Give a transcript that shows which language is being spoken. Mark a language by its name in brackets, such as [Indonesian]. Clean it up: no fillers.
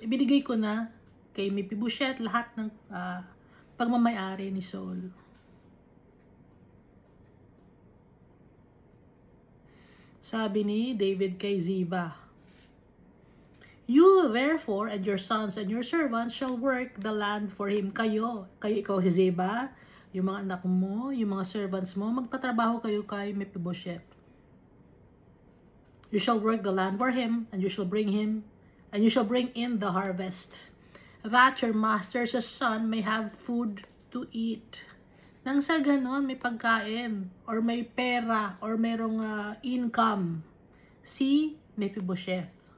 [Filipino] Ibinigay ko na kay Mephibosheth lahat ng pagmamayari ni Saul. Sabi ni David kay Ziba, [English] You therefore and your sons and your servants shall work the land for him. [Filipino] Ikaw si Ziba, yung mga anak mo, yung mga servants mo, magtatrabaho kayo kay Mephibosheth. [English] You shall work the land for him, and you shall bring in the harvest, that your master's son may have food to eat. [Filipino] Nang sa ganon, may pagkain, or may pera, or merong income, si Mephibosheth.